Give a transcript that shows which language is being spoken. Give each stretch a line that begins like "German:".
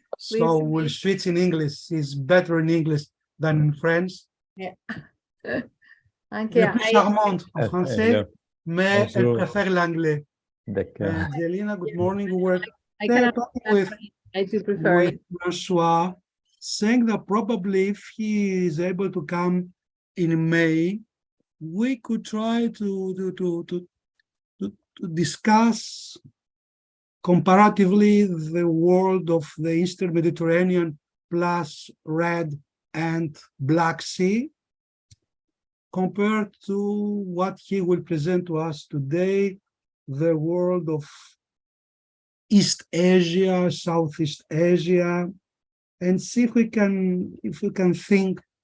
English: So we'll switch in English. She's better in English than in French. Yeah.
French: Elle est plus charmante en français, mais elle préfère l'anglais. D'accord.
English: Jelena, good morning. We're talking with François, saying that probably if he is able to come in May, we could try to discuss comparatively the world of the Eastern Mediterranean plus Red and Black Sea compared to what he will present to us today, the world of East Asia, Southeast Asia, and see if we can think